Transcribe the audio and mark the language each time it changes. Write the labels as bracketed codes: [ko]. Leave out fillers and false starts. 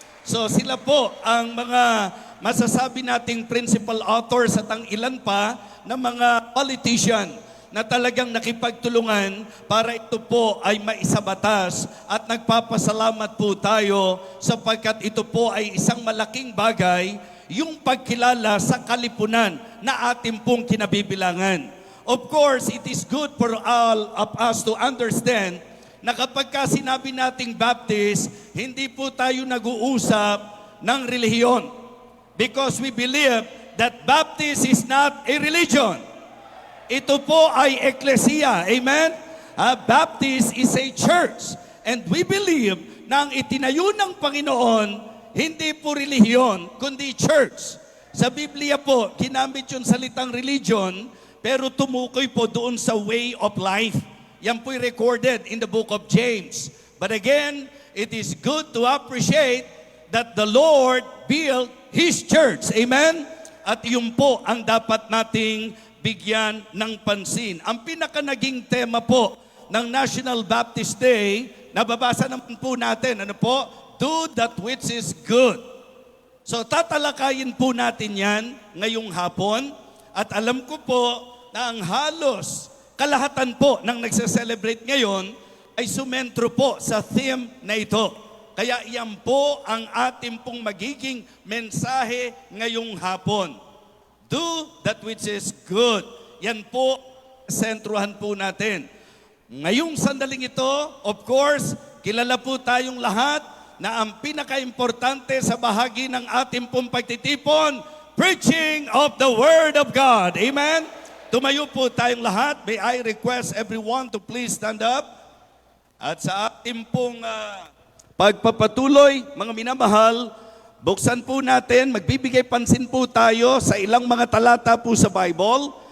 [tl] So sila po ang mga masasabi nating principal authors at ang ilan pa na mga politician na talagang nakipagtulungan para ito po ay maisabatas at nagpapasalamat po tayo sapagkat ito po ay isang malaking bagay, yung pagkilala sa kalipunan na ating pong kinabibilangan. [en] Of course, it is good for all of us to understand [tl] na kapag ka sinabi nating Baptist, hindi po tayo nag-uusap ng relihiyon [en] because we believe that Baptist is not a religion. [tl] Ito po ay eklesia. Amen? [en] Baptist is a church. And we believe [tl] na ang itinayo ng Panginoon, hindi po relihiyon, kundi church. Sa Biblia po, ginamit yung salitang religion, pero tumukoy po doon sa way of life. Yan po'y [en] recorded in the book of James. But again, it is good to appreciate that the Lord built His church. Amen? [tl] At yun po ang dapat nating bigyan ng pansin. Ang pinaka naging tema po ng National Baptist Day, nababasa naman po natin, [en] do that which is good. [tl] So tatalakayin po natin yan ngayong hapon at alam ko po na ang halos kalahatan po ng nagse-celebrate ngayon ay sumentro po sa theme na ito. Kaya iyan po ang ating pong magiging mensahe ngayong hapon. [en] Do that which is good. [tl] yan po, sentruhan po natin. Ngayong sandaling ito, of course, kilala po tayong lahat na ang pinaka-importante sa bahagi ng ating pong pagtitipon, [en] preaching of the Word of God. [tl] Amen? Tumayo po tayong lahat. [en] May I request everyone to please stand up. [tl] At sa ating pong pagpapatuloy, mga minamahal, buksan po natin, magbibigay pansin po tayo sa ilang mga talata po sa Bible.